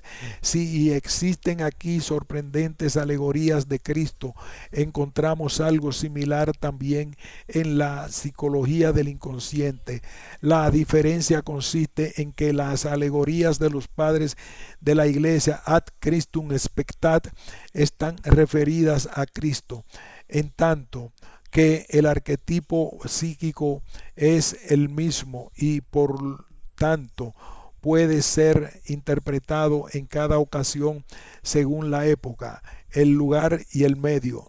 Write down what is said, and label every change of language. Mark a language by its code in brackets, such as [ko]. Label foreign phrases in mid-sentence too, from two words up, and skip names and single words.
[es] Si existen aquí sorprendentes alegorías de Cristo, encontramos algo similar también en la psicología del inconsciente. La diferencia consiste en que las alegorías de los padres de la Iglesia [la] ad Christum spectat [es] están referidas a Cristo, en tanto que el arquetipo psíquico es el mismo y por tanto puede ser interpretado en cada ocasión según la época, el lugar y el medio.